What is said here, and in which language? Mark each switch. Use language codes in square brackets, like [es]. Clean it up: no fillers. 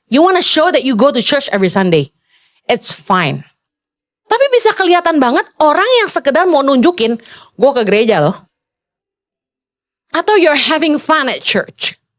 [en] You want to show that you go to church every Sunday. It's fine. [id] Tapi bisa kelihatan banget orang yang sekedar mau nunjukin, gue ke gereja loh. [en] Atau you're having fun at church.